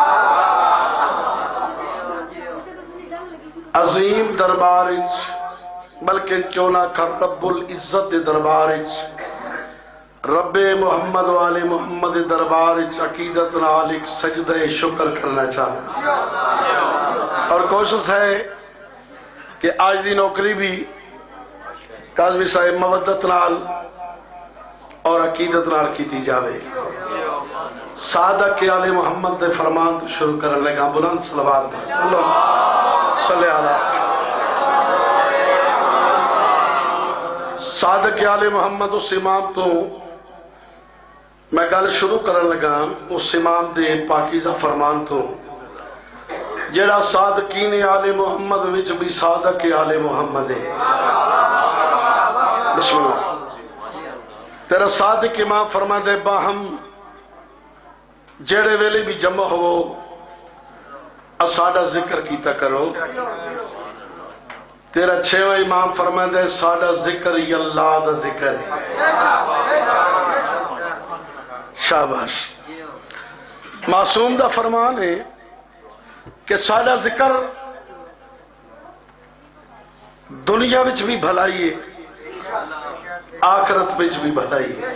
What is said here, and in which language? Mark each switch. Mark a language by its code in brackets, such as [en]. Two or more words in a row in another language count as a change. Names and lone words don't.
[pa] عظیم دربار بلکہ کیوں نہ کر [ar] رب العزت [pa] دربار رب محمد والے محمد دربار عقیدت نال ایک سجدہ شکر کرنا چاہتا اور کوشش ہے کہ آج دی نوکری بھی قاضی صاحب مودت نال اور عقیدت نال کیتی جاوے. صادق آل محمد دے فرمان تو شروع کرنے لگا. بلند صلوات اللہ صلی اللہ. صادق آل محمد اس امام تو میں گل شروع کرنے لگا اس امام دے پاکیزہ فرمان تو جڑا صادقین آل محمد وچ بھی صادق آل محمد ہے. [ar] بسم اللہ. [pa] تیرا صادق امام فرماندے باہم جڑے ویلے بھی جمع ہو ساڈا ذکر کیتا کرو. تیرا چھواں امام فرماندے ساڈا ذکر ہی اللہ دا ذکر ہے. شاباش. معصوم دا فرمان ہے کہ ساڈا ذکر دنیا وچ بھی بھلائی ہے آخرت وچ بھی بھلائی ہے.